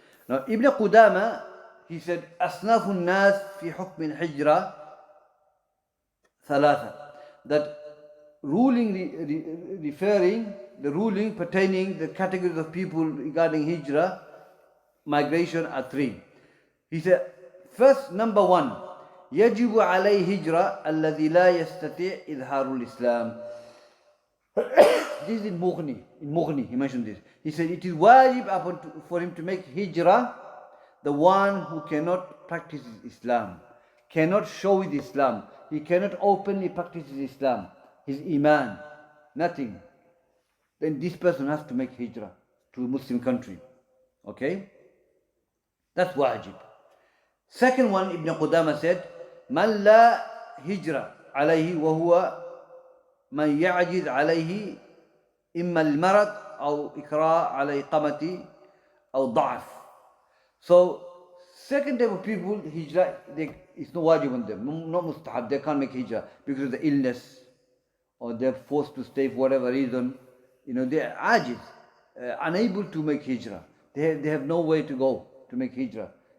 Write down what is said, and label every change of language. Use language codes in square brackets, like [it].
[en] Now, Ibn Qudama, he said, [ar] أصناف الناس في حكم الحجرة ثلاثة. [en] That ruling, referring, the ruling pertaining the categories of people regarding hijrah, migration are three. He said, first, number one, [ar] يجب عليه هجرة الذي لا يستطيع إظهار الإسلام. [en] This is in Mughni, he mentioned this. He said, it is wajib for him to make hijrah, the one who cannot practice Islam, cannot show his Islam, he cannot openly practice his Islam, his iman, nothing. Then this person has to make hijrah to a Muslim country. Okay? That's wajib. Second one, Ibn Qudama said, [ar] من لا هجرة عليه وهو من يعجز عليه إما المرض أو إكراه على إقامة أو ضعف. [en] So, second type of people, hijrah, it's no wajib on them, not mustahab, they can't make hijrah because of the illness or they're forced to stay for whatever reason. They're ajiz, unable to make hijrah. They have no way to go to make hijrah.